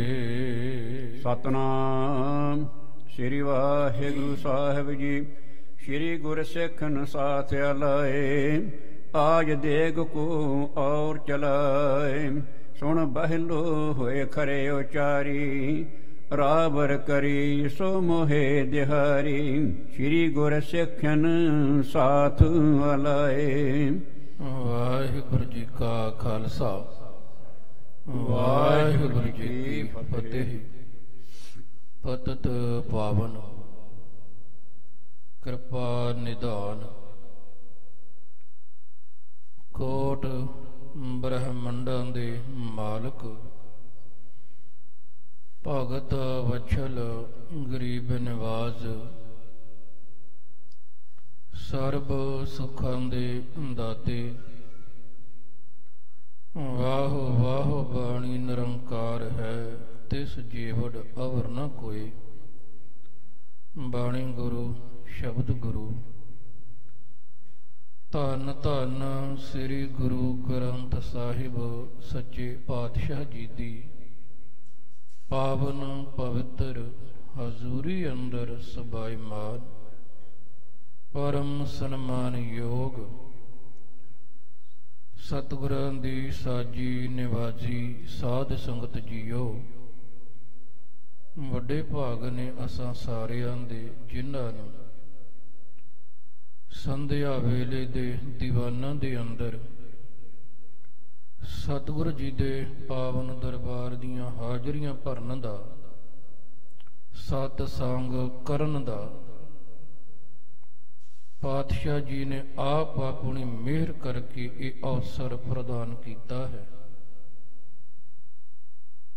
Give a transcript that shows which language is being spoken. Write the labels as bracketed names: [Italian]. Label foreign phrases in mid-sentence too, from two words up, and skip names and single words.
[Punjabi] ਸਤਿਨਾਮ ਸ੍ਰੀ ਵਾਹਿਗੁਰੂ ਸਾਹਿਬ ਜੀ ਸ੍ਰੀ ਗੁਰ ਸਿਖਨ ਸਾਥ ਅਲਾਏ ਆਜ ਦੇਗ ਕੋ ਔਰ ਚਲਾਏ ਸੁਨ ਬਹਲੋ ਹੋਏ ਖਰੇ ਉਚਾਰੀ ਰਾਬਰ ਕਰੀ ਸੋ ਮੋਹੇ ਦਿਹਾਰੀ ਸ੍ਰੀ ਗੁਰ ਸਿਖਨ ਸਾਥ ਅਲਾਏ ਵਾਹਿਗੁਰੂ ਜੀ ਕਾ ਖ਼ਾਲਸਾ ਵਾਹਿਗੁਰੂ ਜੀ ਕੀ ਫ਼ਤਹਿ ਪਤਿਤ ਪਾਵਨ ਕ੍ਰਿਪਾ ਨਿਧਾਨ ਕੋਟ ਬ੍ਰਹਿਮੰਡਾਂ ਦੇ ਮਾਲਕ ਭਗਤ ਵਛਲ ਗਰੀਬ ਨਿਵਾਜ ਸਰਬ ਸੁਖਾਂ ਦੇ ਦਾਤੇ ਵਾਹ ਵਾਹ ਬਾਣੀ ਨਿਰੰਕਾਰ ਹੈ ਤਿਸ ਜੀਵੜ ਅਵਰ ਨ ਕੋਈ ਬਾਣੀ ਗੁਰੂ ਸ਼ਬਦ ਗੁਰੂ ਧੰਨ ਧੰਨ ਸ੍ਰੀ ਗੁਰੂ ਗ੍ਰੰਥ ਸਾਹਿਬ ਸੱਚੇ ਪਾਤਸ਼ਾਹ ਜੀ ਦੀ ਪਾਵਨ ਪਵਿੱਤਰ ਹਜ਼ੂਰੀ ਅੰਦਰ ਸਬਾਈਮਾਨ ਪਰਮ ਸਨਮਾਨ ਯੋਗ ਸਤਿਗੁਰਾਂ ਦੀ ਸਾਜੀ ਨਿਵਾਜੀ ਸਾਧ ਸੰਗਤ ਜੀਓ ਵੱਡੇ ਭਾਗ ਨੇ ਅਸਾਂ ਸਾਰਿਆਂ ਦੇ ਜਿਨ੍ਹਾਂ ਨੂੰ ਸੰਧਿਆ ਵੇਲੇ ਦੇ ਦੀਵਾਨਾਂ ਦੇ ਅੰਦਰ ਸਤਿਗੁਰੂ ਜੀ ਦੇ ਪਾਵਨ ਦਰਬਾਰ ਦੀਆਂ ਹਾਜ਼ਰੀਆਂ ਭਰਨ ਦਾ ਸਤ ਸੰਗ ਕਰਨ ਦਾ ਪਾਤਸ਼ਾਹ ਜੀ ਨੇ ਆਪ ਆਪਣੀ ਮਿਹਰ ਕਰਕੇ ਇਹ ਅਵਸਰ ਪ੍ਰਦਾਨ ਕੀਤਾ ਹੈ।